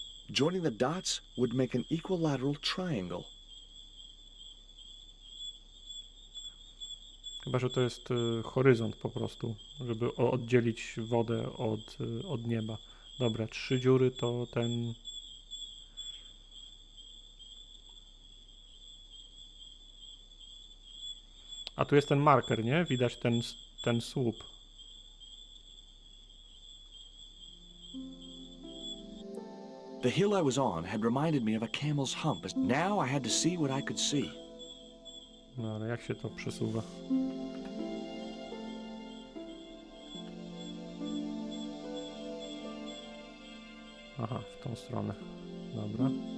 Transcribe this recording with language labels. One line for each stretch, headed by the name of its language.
English: Joining the dots would make an equilateral triangle.
Polish: Chyba, że to jest horyzont po prostu, żeby oddzielić wodę od nieba. Dobra, 3 dziury to ten... A tu jest ten marker, nie? Widać ten słup.
English: The hill I was on had reminded me of a camel's hump, but now I had to see what I could see.
Polish: No ale jak się to przesuwa? Aha, w tą stronę. Dobra.